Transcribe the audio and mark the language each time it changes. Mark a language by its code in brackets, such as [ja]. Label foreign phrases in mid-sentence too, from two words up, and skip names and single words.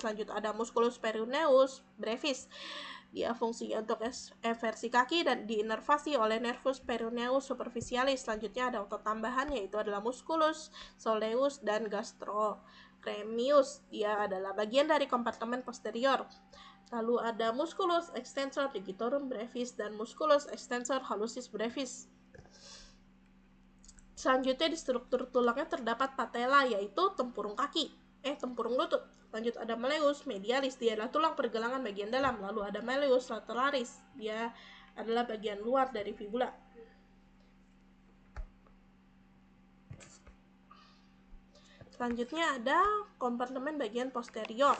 [id] Selanjutnya ada musculus peroneus brevis. Dia fungsinya untuk eversi kaki dan diinervasi oleh nervus peroneus superficialis. Selanjutnya ada otot tambahan, yaitu adalah musculus soleus dan gastrocnemius. Dia adalah bagian dari kompartemen posterior. Lalu ada musculus extensor digitorum brevis dan musculus extensor hallucis brevis. Selanjutnya di struktur tulangnya terdapat patella, yaitu tempurung lutut. Lanjut ada malleus medialis, dia adalah tulang pergelangan bagian dalam. Lalu ada malleus lateralis, dia adalah bagian luar dari fibula. Selanjutnya ada kompartemen bagian posterior.